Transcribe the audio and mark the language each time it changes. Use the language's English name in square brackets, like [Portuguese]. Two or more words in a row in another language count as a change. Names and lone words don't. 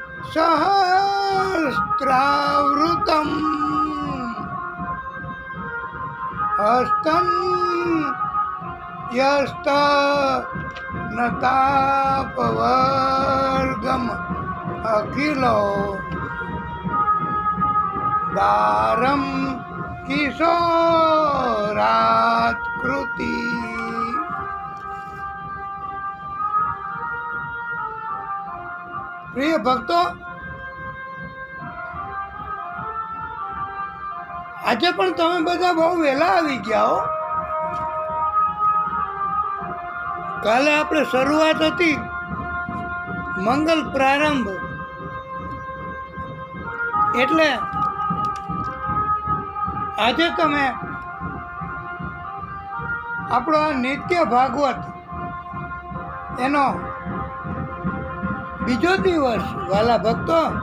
[Sanskrit] सहस्रावृतं हस्तं यस्त नतापवर्गम अखिलो दारम किशोरात्कृति. [Gujarati] પ્રિય ભક્તો, આજે પણ તમે બધા બહુ વહેલા આવી ગયા હો. કાલે આપણે શરૂઆત હતી, મંગલ પ્રારંભ, એટલે આજે તમે આપણો આ નિત્ય ભાગવત એનો બીજો દિવસ વાલા ભક્તો.